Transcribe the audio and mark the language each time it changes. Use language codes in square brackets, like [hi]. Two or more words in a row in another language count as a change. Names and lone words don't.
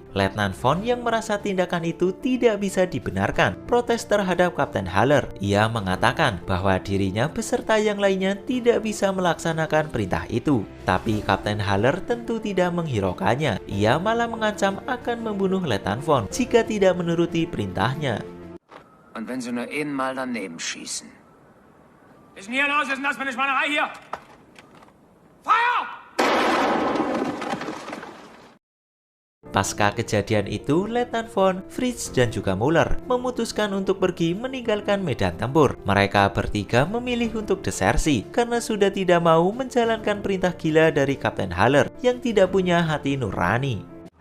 [id] Letnan von yang merasa tindakan itu tidak bisa dibenarkan, protes terhadap Kapten Haller. Ia mengatakan bahwa dirinya beserta yang lainnya tidak bisa melaksanakan perintah itu. Tapi Kapten Haller tentu tidak menghiraukannya. Ia malah mengancam akan membunuh Letnan von jika tidak menuruti perintahnya. [de] Und wenn Sie nur einmal daneben schießen. Was ist denn hier los? Was ist denn das für eine Schweinerei hier? Feuer! [id] Pasca kejadian itu, Letnan von, Fritz, dan juga Müller memutuskan untuk pergi meninggalkan medan tempur. Mereka bertiga memilih untuk desersi karena sudah tidak mau menjalankan perintah gila dari Kapten Haller yang tidak punya hati nurani.